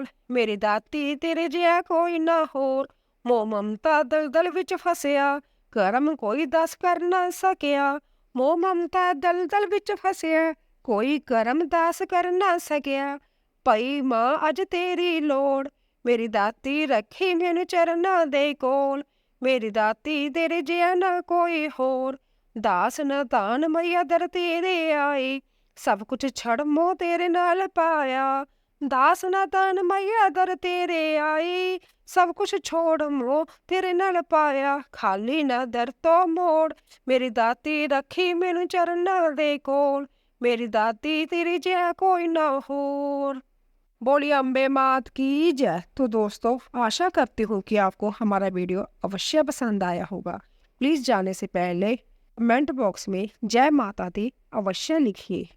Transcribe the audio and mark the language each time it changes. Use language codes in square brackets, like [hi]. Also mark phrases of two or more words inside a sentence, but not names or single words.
[pa] ਮੇਰੀ ਦਾਤੀ ਤੇਰੇ ਜਿਹਾ ਕੋਈ ਨਾ ਹੋਰ। ਮੋਹ ਮਮਤਾ ਦਲਦਲ ਵਿੱਚ ਫਸਿਆ, ਕਰਮ ਕੋਈ ਦਸ ਕਰ ਨਾ ਸਕਿਆ। ਮੋਹ ਮਮਤਾ ਦਲਦਲ ਵਿੱਚ ਫਸਿਆ, ਕੋਈ ਕਰਮ ਦਾਸ ਕਰ ਨਾ ਸਕਿਆ। ਪਈ ਮਾਂ ਅੱਜ ਤੇਰੀ ਲੋੜ, ਮੇਰੀ ਦਾਤੀ ਰੱਖੀ ਮੈਨੂੰ ਚਰਨਾਂ ਦੇ ਕੋਲ, ਮੇਰੀ ਦਾਤੀ ਤੇਰੇ ਜਿਹਾ ਨਾ ਕੋਈ ਹੋਰ। ਦਾਸ ਨਾ ਤਾਨ ਮਈਆ ਦਰ ਤੇਰੇ ਆਈ, ਸਭ ਕੁਛ ਛੜ ਮੋਹ ਤੇਰੇ ਨਾਲ ਪਾਇਆ। ਦਾਸ ਨਾ ਤਾਨ ਮਈਆ ਦਰ ਤੇਰੇ ਆਈ, ਸਭ ਕੁਛ ਛੋੜ ਮੋਹ ਤੇਰੇ ਨਾਲ ਪਾਇਆ। ਖਾਲੀ ਨਾ ਦਰ ਤੋਂ ਮੋੜ, ਮੇਰੀ ਦਾਤੀ ਰੱਖੀ ਮੈਨੂੰ ਚਰਨਾਂ ਦੇ ਕੋਲ, ਮੇਰੀ ਦਾਤੀ ਤੇਰੀ ਜੈ ਕੋਈ ਨਾ ਔਰ। [hi] बोलिए अम्बे मात की जय। तो दोस्तों, आशा करती हूँ कि आपको हमारा वीडियो अवश्य पसंद आया होगा। प्लीज़ जाने से पहले [en] comment box [hi] में [pa] ਜੈ ਮਾਤਾ ਦੀ [hi] अवश्य लिखिए।